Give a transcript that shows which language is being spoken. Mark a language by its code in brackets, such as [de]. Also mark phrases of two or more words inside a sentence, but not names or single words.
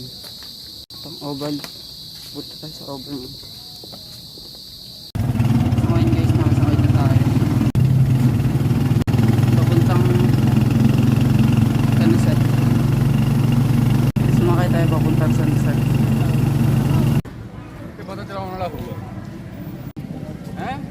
[tl] Itong Oval. Punta tayo sa Oval. So ngayon guys, nakasakay na tayo. Papuntang Tanusat. Sumakay tayo papuntang Tanusat. [es] ¿Qué pasa? ¿Te vamos a la fuga? ¿Eh?